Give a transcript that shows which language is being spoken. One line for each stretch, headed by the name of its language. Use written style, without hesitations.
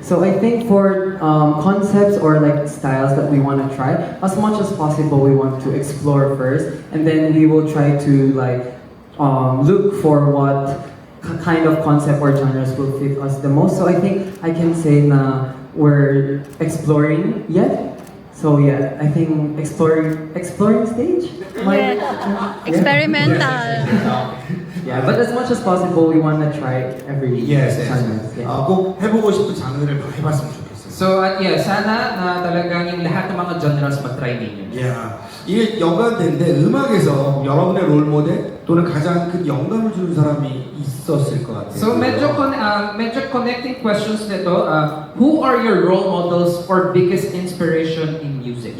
English: So I think for concepts or like styles that we want to try, as much as possible we want to explore first, and then we will try to like look for what kind of concept or genres will fit us the most. So I think I can say na we're exploring yet. So yeah, I think exploring stage. Experimental. Yeah, but as much as possible, we want to try every yes. genres. Yeah.
Korean: 꼭 해보고 싶은 장르를 해봤으면 좋겠어요.
Filipino: So sana na talagang yung lahat ng mga genres mag-try ninyo.
English: Yeah.
Korean: 이게 연관된데 음악에서 여러분의 롤 모델 또는 가장 큰 영감을 주는 사람이 있었을 것 같아요.
Filipino: So medyo connecting questions nito.
English: Who are your role models or biggest inspiration in music?